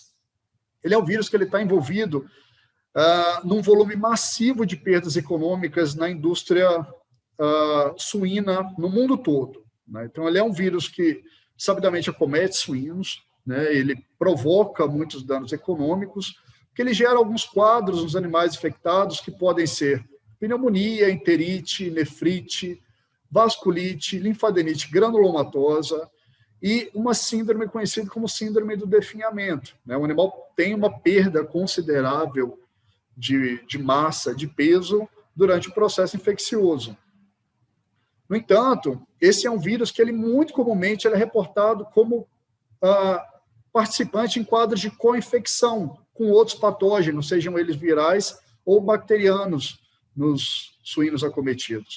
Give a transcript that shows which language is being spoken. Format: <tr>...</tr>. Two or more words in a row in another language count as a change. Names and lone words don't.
<pt>Ele é um vírus que ele está envolvido num volume massivo de perdas econômicas na indústria suína no mundo todo, né? Então, ele é um vírus que sabidamente acomete suínos, né? Ele provoca muitos danos econômicos, que ele gera alguns quadros nos animais infectados que podem ser pneumonia, enterite, nefrite, vasculite, linfadenite granulomatosa e uma síndrome conhecida como síndrome do definhamento, né? O animal tem uma perda considerável de massa, de peso, durante o processo infeccioso. No entanto, esse é um vírus que ele muito comumente ele é reportado como participante em quadros de co-infecção com outros patógenos, sejam eles virais ou bacterianos, nos suínos acometidos.</pt>